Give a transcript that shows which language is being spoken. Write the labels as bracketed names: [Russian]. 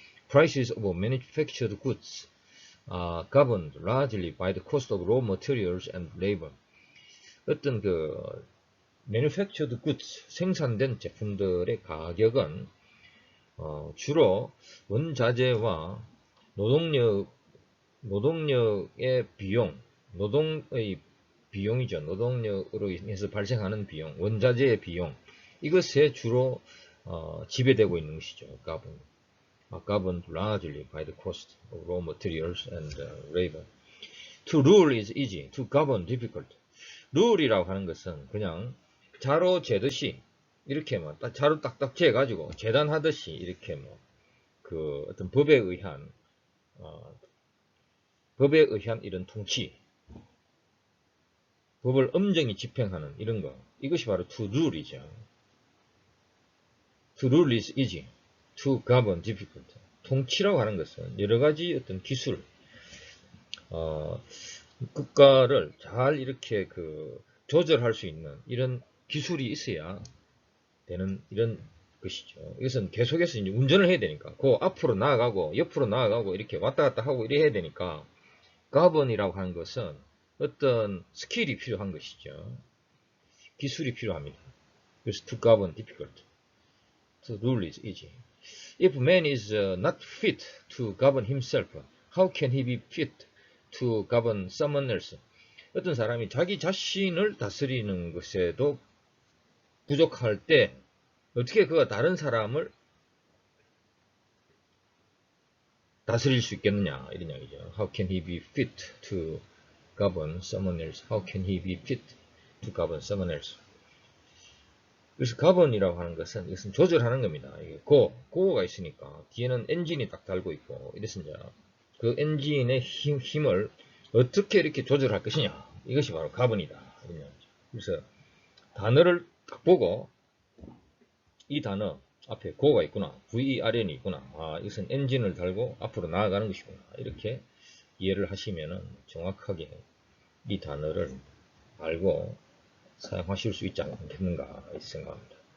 [English] Prices of manufactured goods are governed largely by the cost of raw materials and labor. [Korean] 어떤 manufactured goods, 생산된 제품들의 가격은 주로 원자재와 노동력의 비용, 노동의 비용이죠. 노동력으로 인해서 발생하는 비용, 원자재의 비용, 이것에 주로 지배되고 있는 것이죠. [English] governed largely by the cost of raw materials and labor. To rule is easy, to govern difficult. [Korean] rule이라고 하는 것은 그냥 자로 재듯이 이렇게 자로 딱딱 재가지고 재단하듯이 이렇게 어떤 법에 의한 이런 통치, 법을 엄정히 집행하는 이런 거, 이것이 바로 to rule이죠. [English] To rule is easy. To govern difficult. [Korean] 통치라고 하는 것은 여러 가지 어떤 기술, 국가를 잘 이렇게 조절할 수 있는 이런 기술이 있어야 되는 이런 것이죠. 이것은 계속해서 이제 운전을 해야 되니까, 앞으로 나아가고 옆으로 나아가고 이렇게 왔다 갔다 하고 이래 해야 되니까, govern이라고 하는 것은 어떤 스킬이 필요한 것이죠. 기술이 필요합니다. 그래서 to govern difficult. [English] To rule is easy. If man is not fit to govern himself, how can he be fit to govern someone else? [Korean] 어떤 사람이 자기 자신을 다스리는 것에도 부족할 때 어떻게 그가 다른 사람을 다스릴 수 있겠느냐 이런 이야기죠. [English] How can he be fit to govern someone else? How can he be fit to govern someone else? [Korean] 그래서 govern이라고 하는 것은 이것은 조절하는 겁니다. 이게 go가 있으니까 뒤에는 엔진이 딱 달고 있고 이랬습니다. 그 엔진의 힘을 어떻게 이렇게 조절할 것이냐, 이것이 바로 govern이다 이런 이야기죠. 그래서 단어를 딱 보고 이 단어 앞에 go가 있구나, VERN이 있구나, 이것은 엔진을 달고 앞으로 나아가는 것이구나, 이렇게 이해를 하시면은 정확하게 이 단어를 알고 사용하실 수 있지 않겠는가 생각합니다.